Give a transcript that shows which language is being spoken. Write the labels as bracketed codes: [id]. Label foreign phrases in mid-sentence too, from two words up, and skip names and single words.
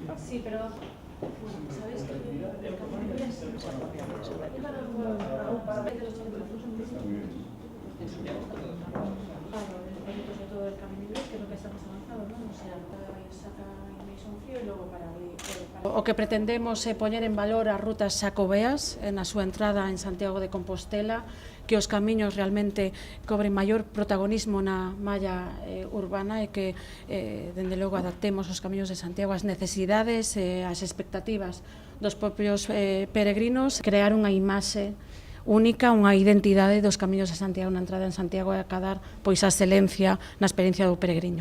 [es] Sí, pero ¿sabéis que el camino inglés sobre todo el camino inglés, que es lo que está más avanzado, ¿no? O sea, [gl] saca Mason Frío e logo para o que pretendemos é poñer en valor as rutas xacobeas na súa entrada en Santiago de Compostela, que os camiños realmente cobren maior protagonismo na malla urbana e que, dende logo, adaptemos os camiños de Santiago ás necesidades e ás expectativas dos propios peregrinos, crear unha imaxe única, unha identidade dos camiños de Santiago na entrada en Santiago e acadar pois a excelencia na experiencia do peregrino.